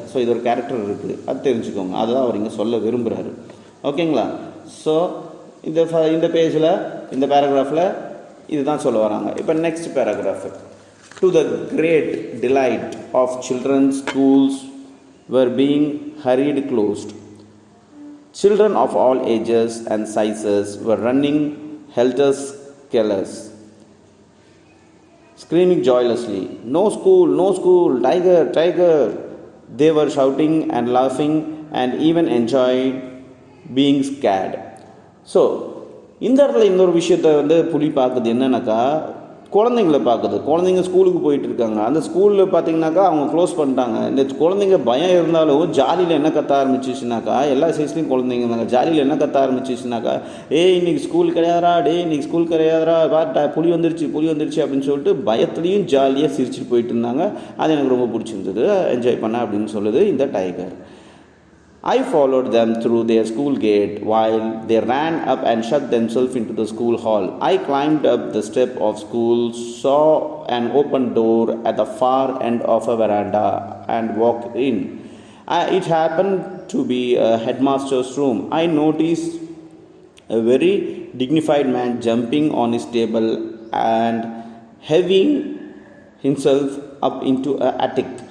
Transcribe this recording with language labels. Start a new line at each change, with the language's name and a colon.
Tamil: So இது ஒரு character இருக்குது, அது தெரிஞ்சுக்கோங்க, அதுதான் அவர் இங்கே சொல்ல விரும்புகிறாரு. ஓகேங்களா? ஸோ இந்த பேஜில் இந்த பேராகிராஃபில் இதுதான் சொல்ல வராங்க.
English: இப்போ next paragraph. To the great delight of children's schools were being hurried closed. Children of all ages and sizes were running helter-skelter, screaming joyously, "No school, no school, tiger, tiger!" They were shouting and laughing and even enjoyed being scared.
Tamil: So இந்த இடத்துல இன்னொரு விஷயத்தை வந்து புலி பார்க்குது என்னன்னாக்கா, குழந்தைங்கள பார்க்குது. குழந்தைங்க ஸ்கூலுக்கு போயிட்டு இருக்காங்க, அந்த ஸ்கூலில் பார்த்தீங்கன்னாக்கா அவங்க க்ளோஸ் பண்ணிட்டாங்க. இந்த குழந்தைங்க பயம் இருந்தாலும் ஜாலியில் என்ன கத்த ஆரம்பிச்சிச்சுனாக்கா, எல்லா சைஸ்லேயும் குழந்தைங்க இருந்தாங்க, ஜாலியில் என்ன கத்த ஆரம்பிச்சிச்சுனாக்கா, இன்றைக்கி ஸ்கூல் கிடையாதுரா, இன்றைக்கி ஸ்கூல் கிடையாதுரா, புலி வந்துருச்சு அப்படின்னு சொல்லிட்டு பயத்துலேயும் ஜாலியாக சிரிச்சுட்டு போயிட்டு இருந்தாங்க. அது எனக்கு ரொம்ப பிடிச்சிருந்தது, என்ஜாய் பண்ணேன் அப்படின்னு சொல்லுது இந்த tiger.
English: I followed them through their school gate while they ran up and shut themselves into the school hall. I climbed up the step of school, saw an open door at the far end of a veranda and walked in. It happened to be a headmaster's room. I noticed a very dignified man jumping on his table and heaving himself up into an attic.